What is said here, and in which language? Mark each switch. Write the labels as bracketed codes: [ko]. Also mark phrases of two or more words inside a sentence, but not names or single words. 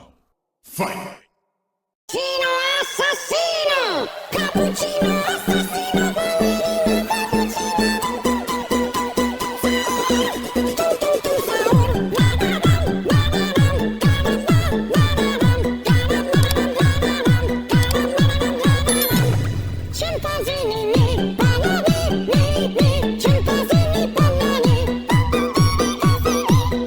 [en] Fight! [it] Assassino! Cappuccino Assassino! Chimpanzini, banani, chimpanzini, banani.